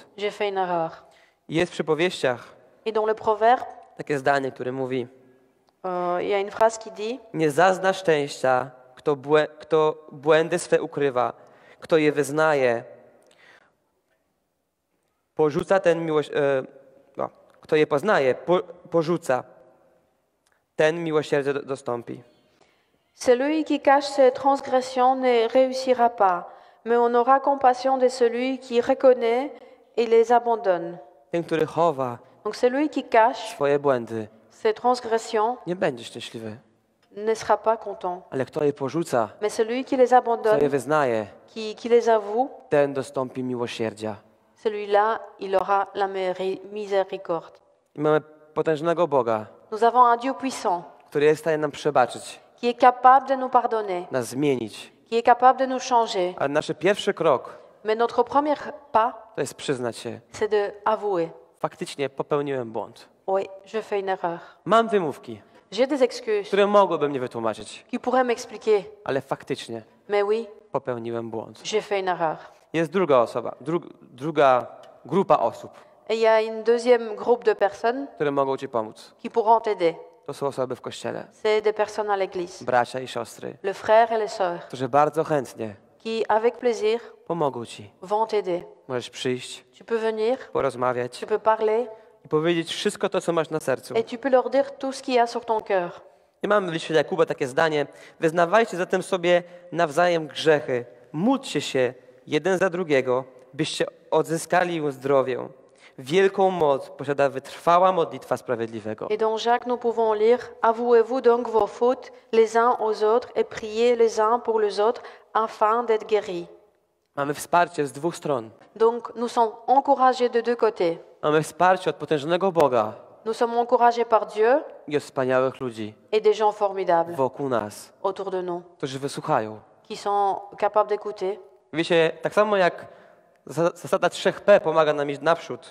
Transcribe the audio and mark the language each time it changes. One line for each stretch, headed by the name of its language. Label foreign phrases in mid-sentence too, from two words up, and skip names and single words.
French: j'ai fait une erreur.
Polish: I jest w przypowieściach
French: Et dans le proverbe,
Polish: takie zdanie, które mówi:
French: il y a une phrase qui dit
Polish: nie zazna szczęścia, kto błędy swe ukrywa, kto je wyznaje. Porzuca ten miłość, kto je poznaje, porzuca, ten miłosierdzie dostąpi.
French: celui qui cache ses transgressions ne réussira pas, mais on aura compassion de celui qui reconnaît et les abandonne.
Polish: Ten, który chowa
French: Donc celui qui cache
Polish: swoje błędy,
French: ses transgressions
Polish: nie będzie szczęśliwy.
French: ne sera pas content.
Polish: Ale kto je porzuca,
French: Mais celui qui les
Polish: kto je
French: abandonne,
Polish: wyznaje,
French: qui les avoue,
Polish: ten dostąpi miłosierdzia.
French: celui-là, il aura la miséricorde.
Polish: I mamy potężnego Boga,
French: Nous avons un Dieu puissant
Polish: który jest w stanie nam przebaczyć,
French: qui est capable de nous pardonner,
Polish: nas zmienić.
French: qui est capable de nous changer.
Polish: Ale nasz pierwszy krok
French: Mais notre premier pas,
Polish: to jest przyznać się.
French: c'est de avouer.
Polish: Faktycznie popełniłem błąd.
French: Oui, je fais une erreur.
Polish: Mam wymówki,
French: J'ai des excuses
Polish: które mogłyby mnie wytłumaczyć,
French: qui pourraient m'expliquer.
Polish: ale faktycznie
French: Mais oui,
Polish: popełniłem błąd.
French: j'ai fait une erreur.
Polish: Jest druga osoba, druga grupa osób,
French: Et il y a une deuxième groupe de personnes
Polish: które mogą Ci pomóc.
French: qui pourront t'aider.
Polish: To są osoby w Kościele,
French: C'est des personnes à l'église,
Polish: bracia i siostry,
French: le frère et les sœurs,
Polish: którzy bardzo chętnie
French: qui avec plaisir
Polish: pomogą Ci.
French: vont t'aider.
Polish: Możesz przyjść,
French: Tu peux venir,
Polish: porozmawiać
French: tu peux parler
Polish: i powiedzieć wszystko to, co masz na sercu.
French: et tu peux leur dire tout ce qu'il y a sur ton cœur.
Polish: I mamy w liście Jakuba takie zdanie: wyznawajcie zatem sobie nawzajem grzechy, módlcie się jeden za drugiego, byście odzyskali uzdrowię. Wielką moc posiada wytrwała modlitwa sprawiedliwego.
French: Et dans Jacques, nous pouvons lire avouez-vous donc vos fautes les uns aux autres et priez les uns pour les autres afin d'être guéris.
Polish: Mamy wsparcie z dwóch stron.
French: Donc nous sommes encouragés de deux côtés.
Polish: Mamy wsparcie od potężnego Boga
French: Nous sommes encouragés par Dieu
Polish: i od wspaniałych ludzi
French: et des gens formidables
Polish: wokół nas,
French: autour de nous
Polish: którzy wysłuchają.
French: qui sont capables d'écouter.
Polish: Wiecie, tak samo jak zasada 3P pomaga nam iść naprzód.